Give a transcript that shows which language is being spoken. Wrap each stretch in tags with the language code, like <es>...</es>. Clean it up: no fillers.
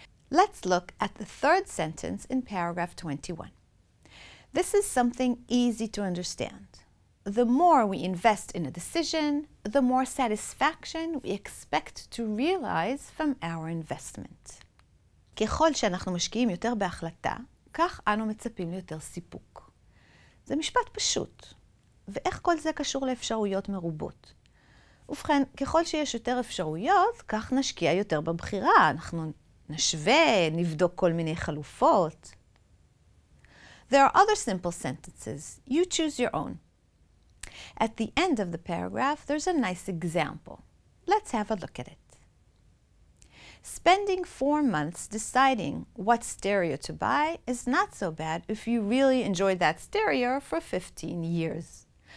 <en>Let's look at the third sentence in paragraph 21. This is something easy to understand. The more we invest in a decision, the more satisfaction we expect to realize from our investment.</en> <he>ככל שאנחנו משקיעים יותר בהחלטה, כך אנו מצפים ליותר סיפוק. זה משפט פשוט. ואיך כל זה קשור לאפשרויות מרובות? ובכן, ככל שיש יותר אפשרויות, כך נשקיע יותר בבחירה. אנחנו נשווה, נבדוק כל מיני חלופות.</he> <en>There are other simple sentences. You choose your own. At the end of the paragraph, there's a nice example. Let's have a look at it. Spending 4 months deciding what stereo to buy is not so bad if you really enjoyed that stereo for 15 years.</en>